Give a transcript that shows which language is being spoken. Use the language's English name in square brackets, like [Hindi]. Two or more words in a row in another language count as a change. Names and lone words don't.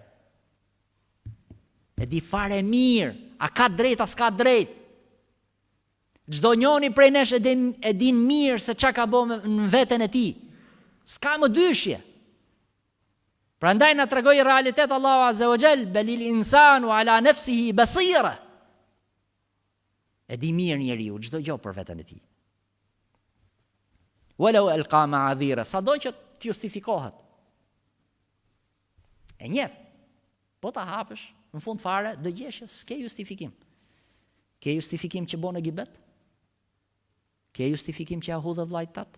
[Albanian] E di fare mirë, a ka drejt, a s'ka drejt. Çdo njoni prej nesh e din mirë se çka ka bërë në veten e tij. S'ka më dyshje. Prandaj na tregoi realitet Allahu [Arabic] عز وجل, بل الإنسان على نفسه بصيرة. [Albanian] E di mirë njeriu çdo gjë për veten e tij. [Arabic] ولو ألقى معاذيره, [Albanian] sado që të justifikohet. E njeh. Po ta hapësh, në fund fare do gjesh s'ke justifikim. Ke justifikim që bën gibet? Ke justifikim që hudh vllajt tat?